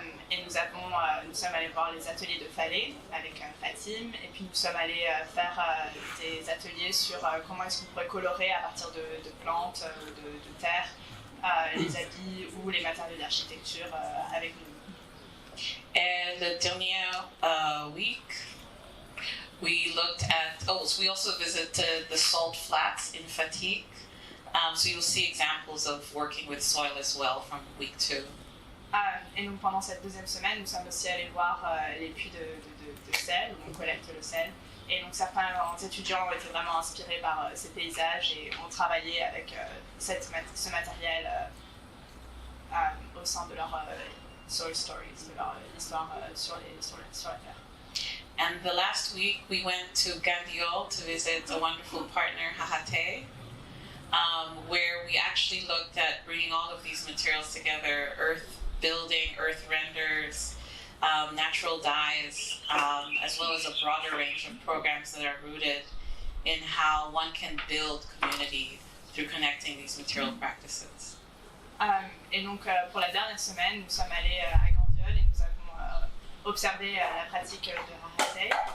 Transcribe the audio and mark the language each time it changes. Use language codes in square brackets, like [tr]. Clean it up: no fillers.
[fr] Et nous sommes allés voir les ateliers de Falais avec Fatim, et puis nous sommes allés faire des ateliers sur comment est-ce qu'on pourrait colorer à partir de plantes, de terre, les habits ou les matériaux d'architecture avec nous. [en] And the dernier week, we looked at, so we also visited the salt flats in Fatigue. So you'll see examples of working with soil as well from week 2. [fr] Et donc pendant cette deuxième semaine, nous sommes aussi allés voir les puits de sel, où on collecte le sel. Et donc certains étudiants ont été vraiment inspirés par ces paysages et ont travaillé avec ce matériel au sein de leur [en] soil stories, [fr] de leur histoire sur la terre. [en] And the last week we went to Gandiol to visit a wonderful partner, Hahate, where we actually looked at bringing all of these materials together, earth building, earth renders, natural dyes, as well as a broader range of programs that are rooted in how one can build community through connecting these material practices. [fr] Et donc pour la dernière semaine, nous sommes allés à Gandiol et nous avons observé la pratique de Hahate.